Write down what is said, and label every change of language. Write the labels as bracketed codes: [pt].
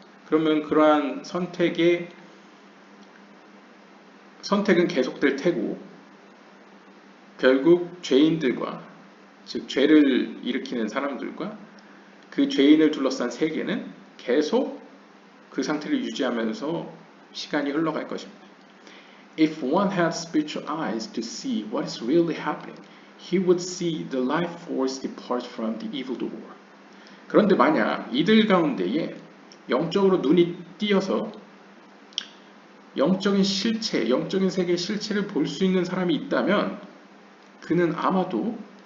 [ko] 그러면 그러한 선택은 계속될 테고, 결국 죄인들과, 즉 죄를 일으키는 사람들과 그 죄인을 둘러싼 세계는 계속 그 상태를 유지하면서 시간이 흘러갈 것입니다. [en] If one had spiritual eyes to see what is really happening, he would see the life force depart from the evildoer. [ko] 그런데 만약 이들 가운데에 영적으로 눈이 띄어서 영적인 실체, 영적인 세계의 실체를 볼 수 있는 사람이 있다면, 그는 아마도